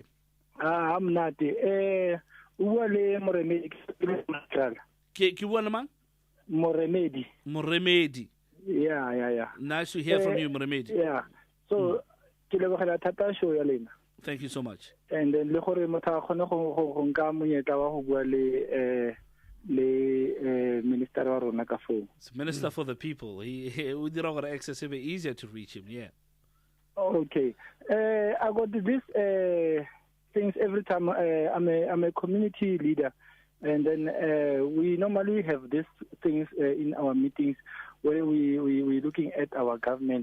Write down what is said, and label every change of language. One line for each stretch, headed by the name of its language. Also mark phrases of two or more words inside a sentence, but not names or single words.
English: I'm not. Moremedi. Moremedi. Yeah. Nice to hear from you, Moremedi. Yeah. So, thank you so much. And then
Northern Sotho: le gore motho a khone go nka monyetla wa go bua le minister wa rona ka phone.
English: It's Minister for the People. He would dira access it easier to reach him. Yeah. Okay. I got this things every time. I'm a community leader, and then we normally have these things in our meetings where we looking at our government.